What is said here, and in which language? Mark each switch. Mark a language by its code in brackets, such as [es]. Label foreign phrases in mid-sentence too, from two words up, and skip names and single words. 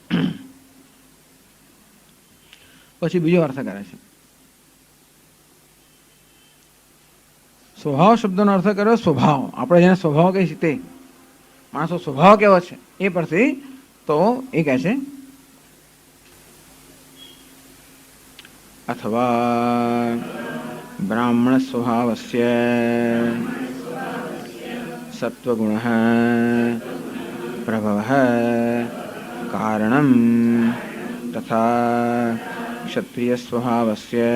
[gu] પછી બીજો અર્થ કરે છે. સ્વભાવ શબ્દનો અર્થ કર્યો સ્વભાવ. આપણે જેને સ્વભાવ કહીએ છીએ તે માણસો સ્વભાવ કેવો છે એ પરથી તો એ કહે છે [sa] अथवा ब्राह्मण स्वभावस्य सत्वगुणः प्रभवः कारणं तथा क्षत्रिय स्वभावस्य